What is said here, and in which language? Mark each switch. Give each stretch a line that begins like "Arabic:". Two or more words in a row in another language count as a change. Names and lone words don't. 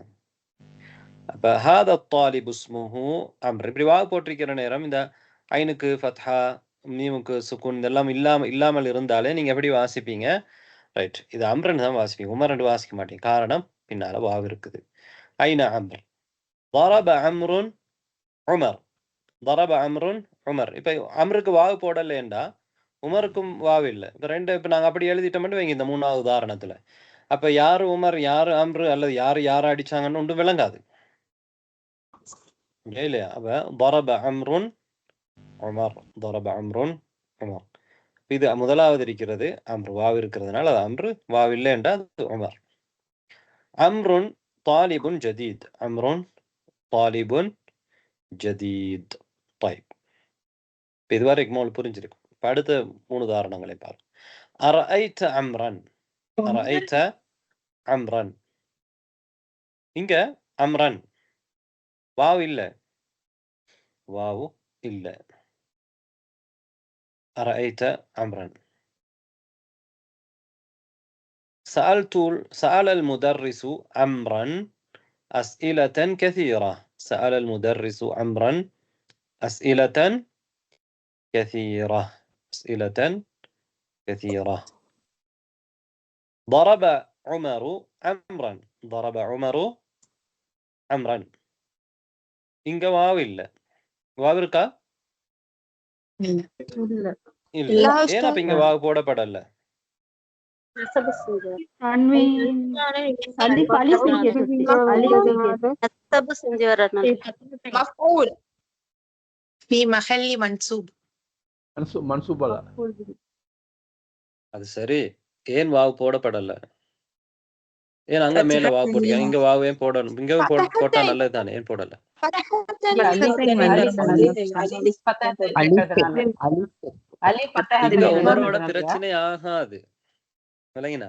Arabic: அப்ப هذا طالب اسمه عمرو.
Tamil: இப்படி வாவ் போட்டிருக்கிற நேரம் இந்த ஐனுக்கு ஃபத்ஹா, மீமுக்கு சுக்குன் இதெல்லாம் இல்லாமல் இருந்தாலே நீங்க எப்படி வாசிப்பீங்க? ரைட். இது அம்ரன் தான் வாசிப்பீங்க, உமர் ரெண்டு வாசிக்க மாட்டீங்க. காரணம் பின்னால வாவ் இருக்குது. ஐன அம்ர்.
Arabic: ضرب عمرو عمر. ضرب عمرو عمر.
Tamil: இப்ப அம்ருக்கு வாவ் போடலேண்டா உமருக்கும் வாவ் இல்லை. இப்ப நாங்க அப்படி எழுதிட்டோம்னு வைங்க இந்த மூணாவது உதாரணத்துல. அப்ப யாரு உமர், யாரு அம்ரு அல்லது யாரு அடிச்சாங்கன்னு ஒன்றும் விளங்காது இல்லையா?
Arabic: அப்ப ضرب عمرو عمر. ضرب عمرو عمر.
Tamil: இது முதலாவது இருக்கிறது அம்ரு, வாவ் இருக்கிறதுனால அது அம்ரு, வாவ் இல்லை என்றால் அது உமர்.
Arabic: عمرو طالب جديد، عمرو طالب جديد.
Tamil: طيب, இதுவரைக்கும் உங்களுக்கு புரிஞ்சிருக்கும். இப்ப அடுத்த 3 உதாரணங்களை பாருங்க.
Arabic: أرأيت عمرا، أرأيت عمرا.
Tamil: இங்க அம்ரன் வாவ் இல்ல, வாவ் இல்ல.
Arabic: أرأيت عمرا. سأل المدرس عمرا أسئلة كثيرة. سأل المدرس عمرا أسئلة كثيرة. أسئلة كثيرة. ضرب عمر عمرا. ضرب عمر عمرا.
Tamil: இங்க வாவ் இல்ல, வாவ் இருக்கா? இல்ல. இல்ல. ஏன் அப்ப இங்க வாவ் போடப்படல? தன்வீன் அலிஃப் அலிஃப் இருக்கிறது. அலிஃப் இருக்கிறது. நஸ்பு செஞ்சு வரணும்.
Arabic: مفعول في محل منصوب.
Tamil: மன்சூப் அல்ல. அது சரி, ஏன் வாவ் போடப்படல? ஏன் அங்க மேல வாவ் போட்டிருக்காங்க, இங்க வாவ் ஏன் போடணும்? இங்க போட்டா நல்லது தானே, ஏன் போடல? இங்க உமரோட பிரச்சனை ஆகாது, விளங்கினா?